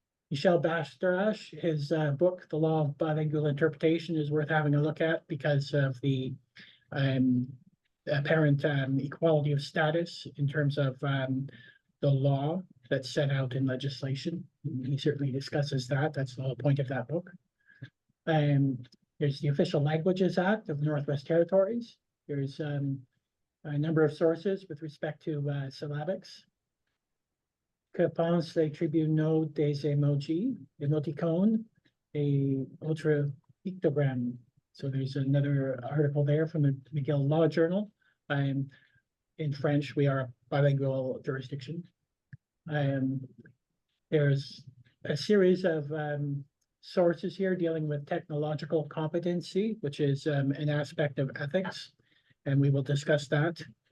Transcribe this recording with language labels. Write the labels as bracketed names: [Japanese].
[English] Michel Bastarache, his book, The Law of Bilingual Interpretation, is worth having a look at because of the apparent equality of status in terms of the law that's set out in legislation. He certainly discusses that. That's the whole point of that book. There's the Official Languages Act of the Northwest Territories. There's a number of sources with respect to syllabics. [French] Que pense les tribunaux des emojis, emoticon, et autres pictogrammes. [English] So there's another article there from the McGill Law Journal. In French, we are a bilingual jurisdiction. There's a series of sources here dealing with technological competency, which is an aspect of ethics, and we will discuss that.